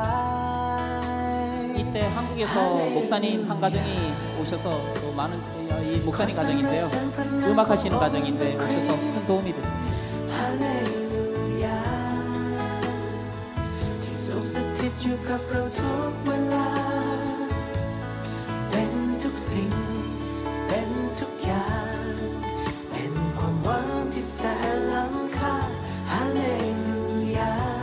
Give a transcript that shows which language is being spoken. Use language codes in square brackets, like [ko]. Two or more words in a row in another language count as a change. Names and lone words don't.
[ko] 이때 한국에서 목사님 한 가정이 오셔서 또 많은 이 목사님 가정인데요. 음악하시는 가정인데 오셔서 큰 도움이 됐습니다. [th] ฮาเลลูยาที่ทรงสถิตอยู่กับเราทุกเวลาเป็นทุกสิ่งเป็นทุกอย่างเป็นความหวังที่แสนล้ำค่าฮาเลลูยา